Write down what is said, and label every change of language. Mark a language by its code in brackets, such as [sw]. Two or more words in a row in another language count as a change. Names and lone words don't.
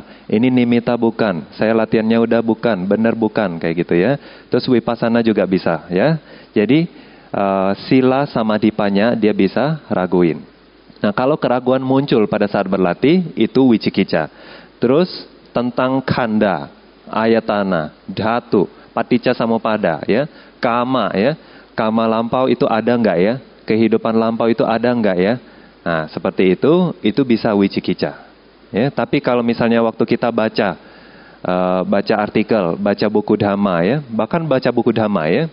[id] Ini nimitta bukan. Saya latihannya udah bukan. Benar bukan kayak gitu ya. Terus vipassana juga bisa ya. Jadi [pi] sila samadhipanya [id] dia bisa raguin. Nah kalau keraguan muncul pada saat berlatih itu wicikica. Terus tentang [pi] khanda, ayatana, dhatu, paticca samuppada ya. [id] Kama ya. Kama lampau itu ada enggak ya? Kehidupan lampau itu ada enggak ya? Nah, seperti itu bisa wicikica. Ya, tapi kalau misalnya waktu kita baca artikel, baca buku Dhamma ya, bahkan baca buku Dhamma ya.